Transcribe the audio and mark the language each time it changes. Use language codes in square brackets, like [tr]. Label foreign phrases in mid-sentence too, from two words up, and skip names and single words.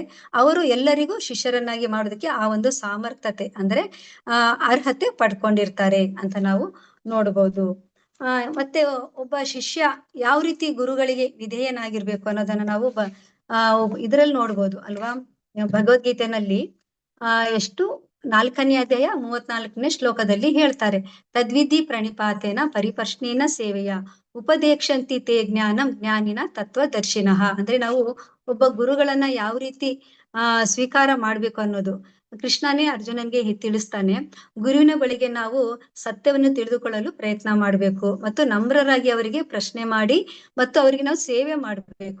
[kn] ಅವರು ಎಲ್ಲರಿಗೂ ಶಿಷ್ಯರನ್ನಾಗಿ ಮಾಡೋದಕ್ಕೆ ಆ ಒಂದು ಸಾಮರ್ಥ್ಯತೆ ಅಂದ್ರೆ ಅರ್ಹತೆ ಪಡ್ಕೊಂಡಿರ್ತಾರೆ ಅಂತ ನಾವು ನೋಡ್ಬೋದು. ಮತ್ತೆ ಒಬ್ಬ ಶಿಷ್ಯ ಯಾವ ರೀತಿ ಗುರುಗಳಿಗೆ ವಿಧೇಯನಾಗಿರ್ಬೇಕು ಅನ್ನೋದನ್ನ ನಾವು ಇದ್ರಲ್ಲಿ ನೋಡ್ಬೋದು ಅಲ್ವಾ. ಭಗವದ್ಗೀತೆನಲ್ಲಿ ಎಷ್ಟು 4ನೇ ಅಧ್ಯಾಯ 34ನೇ ಶ್ಲೋಕದಲ್ಲಿ ಹೇಳ್ತಾರೆ, [sa] ತದ್ವಿಧಿ ಪ್ರಣಿಪಾತೇನ ಪರಿಪರ್ಶ್ನೇನ ಸೇವೆಯ ಉಪದೇಕ್ಷಂತಿ ತೇ ಜ್ಞಾನಂ ಜ್ಞಾನಿನ ತತ್ವದರ್ಶಿನಃ. [kn] ಅಂದ್ರೆ ನಾವು ಒಬ್ಬ ಗುರುಗಳನ್ನ ಯಾವ ರೀತಿ ಸ್ವೀಕಾರ ಮಾಡ್ಬೇಕು ಅನ್ನೋದು ಕೃಷ್ಣನೇ ಅರ್ಜುನನ್ಗೆ ತಿಳಿಸ್ತಾನೆ. ಗುರುವಿನ ಬಳಿಗೆ ನಾವು ಸತ್ಯವನ್ನು ತಿಳಿದುಕೊಳ್ಳಲು ಪ್ರಯತ್ನ ಮಾಡ್ಬೇಕು ಮತ್ತು ನಮ್ರರಾಗಿ ಅವರಿಗೆ ಪ್ರಶ್ನೆ ಮಾಡಿ ಮತ್ತು ಅವರಿಗೆ ನಾವು ಸೇವೆ ಮಾಡ್ಬೇಕು.